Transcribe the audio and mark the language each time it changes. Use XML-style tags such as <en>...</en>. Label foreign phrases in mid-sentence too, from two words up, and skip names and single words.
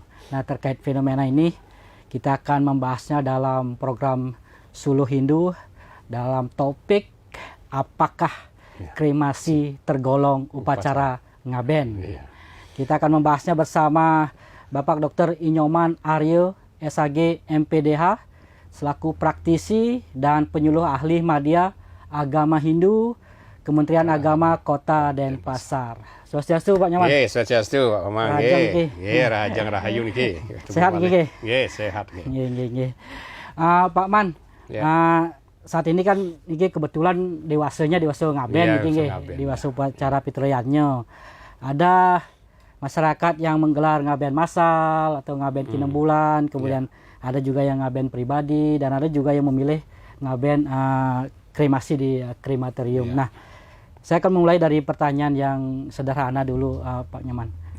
<id>Nah, terkait fenomena ini kita akan membahasnya dalam program Suluh Hindu dalam topik apakah kremasi tergolong upacara ngaben. Kita akan membahasnya bersama Bapak Dr. Inyoman Aryo, SAG MPDH, selaku praktisi dan penyuluh ahli Madya Agama Hindu, Kementerian Agama Kota Denpasar.</id> <ban>Swastiastu Pak Nyoman. Ye, swastiastu Pak Mang. Ye, Rahajang Rahayu niki. Sehat niki. Ye, sehat niki. Nggih. Pak Man,</ban> <id>saat ini kan niki kebetulan dewasa ngaben niki, dewasa upacara pitrayannya. Ada masyarakat yang menggelar ngaben massal atau ngaben kinem bulan, kemudian ada juga yang ngaben pribadi, dan ada juga yang memilih ngaben kremasi di krematorium. Nah, saya akan mulai dari pertanyaan yang sederhana dulu, Pak Nyoman.</id>